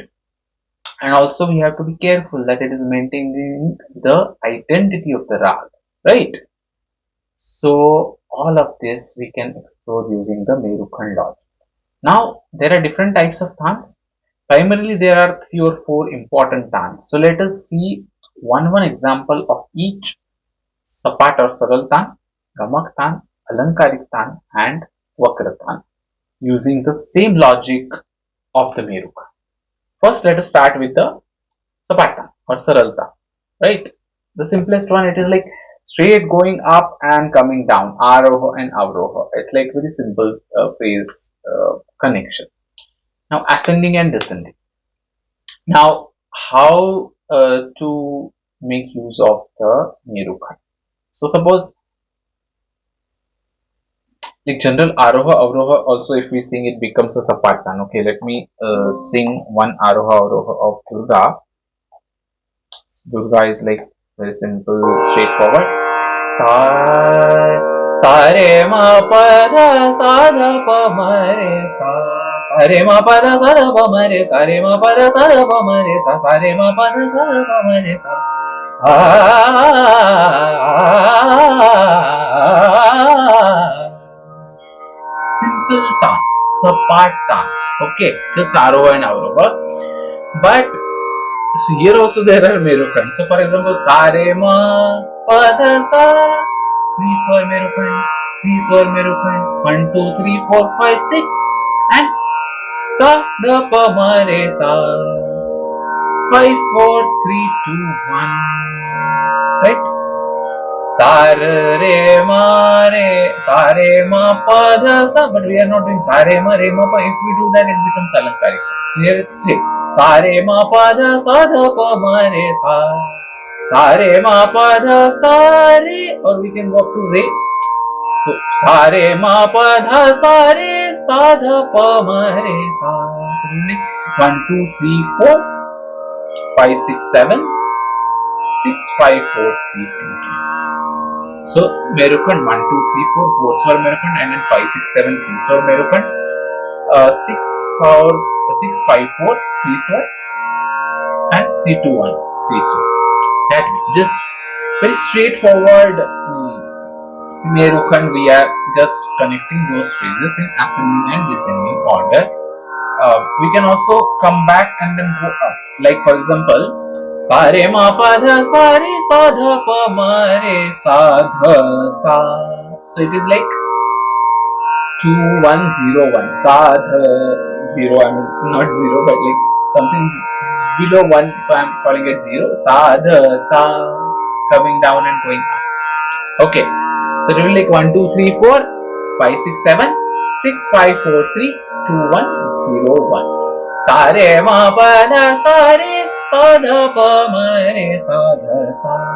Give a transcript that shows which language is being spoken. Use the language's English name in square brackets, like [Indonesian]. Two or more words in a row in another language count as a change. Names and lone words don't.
[English] And also we have to be careful that it is maintaining the identity of the Raag, right? So all of this we can explore using the Merukhand logic. Now there are different types of Taans. Primarily there are three or four important Taans. So let us see one example of each Sapat or Saral Taan, Gamak Taan, Alankarik Taan and Vakra Taan using the same logic of the Merukhand. First let us start with the Sapat or Saral Taan, right? The simplest one, it is like straight going up and coming down, Aroha and Avroha. It's like very simple phrase connection. Now ascending and descending. Now how to make use of the Merukhand? So suppose like general Aroha Avroha also if we sing it becomes a Sapatan. Okay, let me sing one Aroha Avroha of Durga. Durga is like very simple, straightforward. Sa sa re ma pa da sa da pa ma re sa sa re ma pa da sa da pa ma re sa re ma pa da sa da pa ma re sa re ma pa da sa da pa ma re sa simple taan, sapat taan. Okay, just Aroha and Avroha. But so here also there are Merukhand. So for example, sa re ma pa da sa, three swar Merukhand, three swar Merukhand, 1, 2, 3, 4, 5, 6, and sa da pa ma re sa, 5, 4, 3, 2, 1, right? Sa re ma pa da sa, but we are not doing sa re ma pa. If we do that, it becomes Alankarik. So here it's straight. Sa re ma pa da sa da pa ma re sa, sa re ma pa da sa re, or we can go up to re. So sa re ma pa dha sa re sa dha pa ma re sa. So we make 1 2 3 4 5 6 7 6 5 4 3 2 3. So Merukhand 1 2 3 4 4 Swar Merukhand, and then 5 6 7 3 Swar Merukhand, 6 4 6 5 4 3 Swar, and 3 2 1 3 Swar. That just very straightforward. Merukhand, we are just connecting those phrases in ascending and descending order. We can also come back and then go up. Like for example, sa re ma pa dha sa re sa dha pa ma re sa dha sa. So it is like 2101 sa dha 0. I mean not 0, but like something below 1. So I am calling it 0. Sa dha sa, coming down and going up. Okay. So it will be like 1 2 3 4 5 6 7 6 5 4 3 2 1 0 1. Sa re ma pa dha sa re sa dha pa ma re sa dha sa.